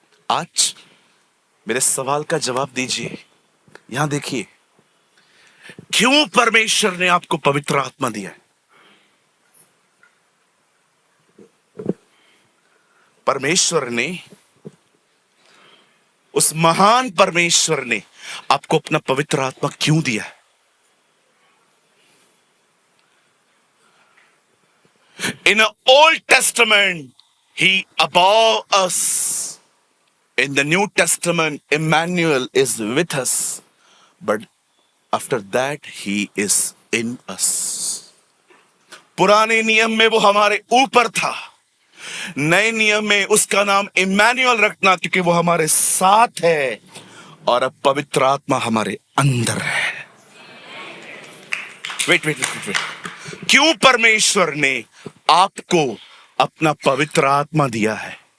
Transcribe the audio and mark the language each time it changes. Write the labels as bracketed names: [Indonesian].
[Hindi] आज मेरे सवाल का जवाब दीजिए। यहां देखिए, क्यों परमेश्वर ने आपको पवित्र आत्मा दिया है? परमेश्वर ने, उस महान परमेश्वर ने आपको अपना पवित्र आत्मा क्यों दिया है? [English] In the Old Testament, He above us. In the New Testament, Emmanuel is with us. But after that, He is in us. [Hindi] पुराने नियम में वो हमारे ऊपर था, नए नियम में उसका नाम इम्मानुएल रखना, क्योंकि वो हमारे साथ है, और अब पवित्र आत्मा हमारे अंदर है। वेट वेट वेट वेट, क्यों परमेश्वर ने आपको अपना पवित्र आत्मा दिया है?